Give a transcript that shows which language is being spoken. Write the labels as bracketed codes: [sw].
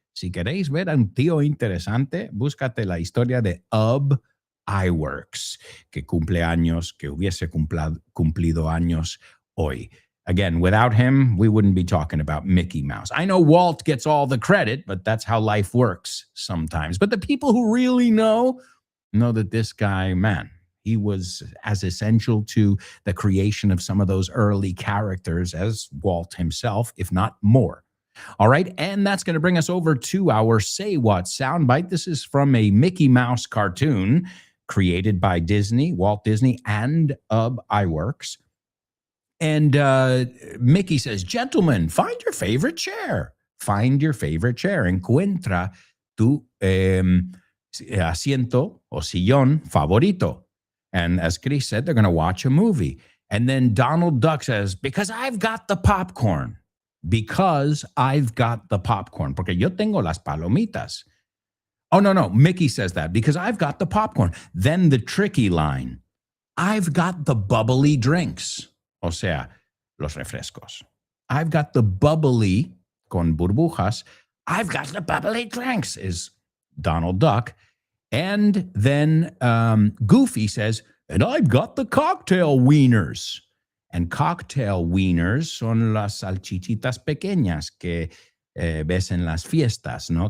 [es] Si queréis ver a un tío interesante, búscate la historia de iWorks, que hubiese cumplido años hoy. [en] Again, without him, we wouldn't be talking about Mickey Mouse. I know Walt gets all the credit, but that's how life works sometimes. But the people who really know that this guy, man, he was as essential to the creation of some of those early characters as Walt himself, if not more. All right, and that's going to bring us over to our Say What soundbite. This is from a Mickey Mouse cartoon created by Disney, Walt Disney, and iWorks. And Mickey says, "Gentlemen, find your favorite chair. Find your favorite chair. [es] Encuentra tu asiento o sillón favorito." [en] And as Chris said, they're going to watch a movie. And then Donald Duck says, "Because I've got the popcorn. Because I've got the popcorn. [es] Porque yo tengo las palomitas." [en] Oh, no. Mickey says that. "Because I've got the popcorn." Then the tricky line, "I've got the bubbly drinks." [es] O sea, los refrescos. [en] "I've got the bubbly, [es] con burbujas. [en] I've got the bubbly drinks," is Donald Duck. And then Goofy says, "And I've got the cocktail wieners." And cocktail wieners [es] son las salchichitas pequeñas que ves en las fiestas, ¿no?